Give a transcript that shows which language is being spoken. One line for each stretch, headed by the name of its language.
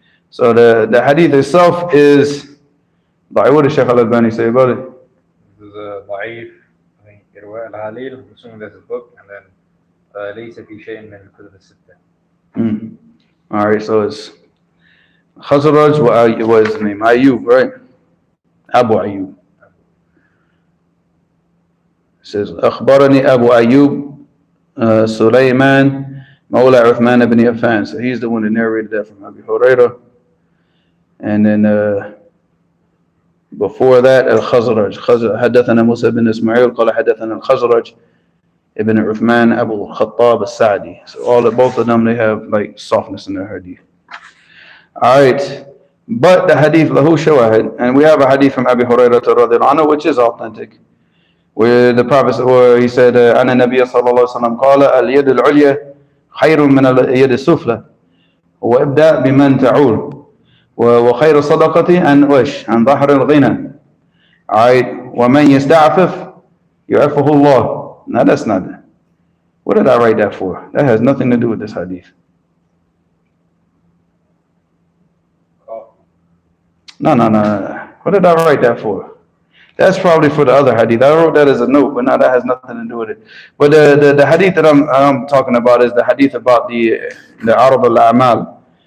English: So the hadith itself is. What did Shaykh Al-Albani say about it? This is a ضعيف, I think إرواء العليل, assuming that's his book, and then
Arabic: ليس في شيء من الكتب الستة.
English: All right, so it's Khazraj, what is his name? Ayyub, right? Abu Ayyub. It says
Arabic: أخبرني أبو أيوب سليمان مولى عثمان بن عفان.
English: So he's the one that narrated that from Abu Hurairah. And then before that, Al-Khazraj.
Arabic: حدثنا موسى بن إسماعيل قال حدثنا الخزرج ابن عثمان أبو الخطاب السعدي.
English: So both of them, they have like softness in their hadith. All right, but the hadith
Arabic: lahu shawahid,
English: and we have a hadith from Abu Hurairah radhiyallahu anhu which is authentic, where the Prophet, where he said,
Arabic: أن النبي صلى الله عليه وسلم قال اليد العليا خير من اليد السفلى وابدأ بمن تعول وخير صدقة عن ظهر الغنى.
English: Alright,
Arabic: ومن يستعفف يعفه الله.
English: Now that's not that. What did I write that for? That has nothing to do with this hadith. No. What did I write that for? That's probably for the other hadith. I wrote that as a note, but now that has nothing to do with it. But the hadith that I'm talking about is the hadith about the Arab al-A'mal.